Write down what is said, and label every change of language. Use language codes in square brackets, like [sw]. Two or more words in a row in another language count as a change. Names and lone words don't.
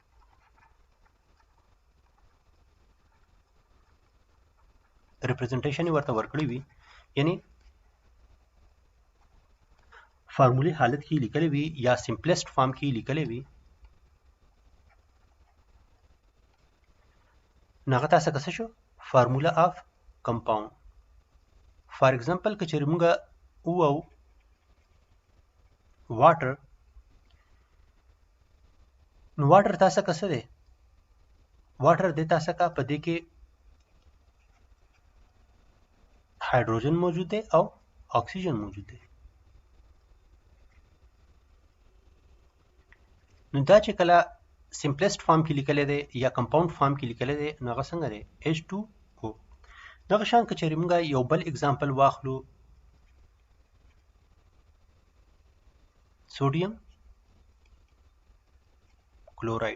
[ps] ریپرزنټیشن یې ورته ورکړی وي یعنی فارمولې حالت کې لیکلی وي یا [en] simplest form [ps] کې لیکلی وي نو هغه تاسو څه شو [en] formula of compound. for example [ps] که چېرې موږ ووایو واټر نو واټر تاسو څه دی واټر د تاسو کا په دې کې [ur] ہائیڈروجن موجود ہے اور آکسیجن موجود ہے. [ps] نو دا چې کله [en] simplest form [ps] کې لیکل دی یا [en] compound form [ps] کې لیکل دی نو هغه څنګه دی H2O. دغه شان که چېرې موږ یو بل اگزامپل واخلو [en] sodium chloride.